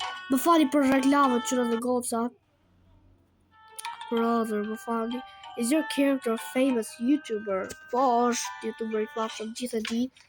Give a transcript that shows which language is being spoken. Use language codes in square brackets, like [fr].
[sq] Më fali për reklamët që dhe goca. Brother, më fali. [en] Is your character a famous YouTuber? [sq] Po, është YouTuber i famshëm, gjithë e di.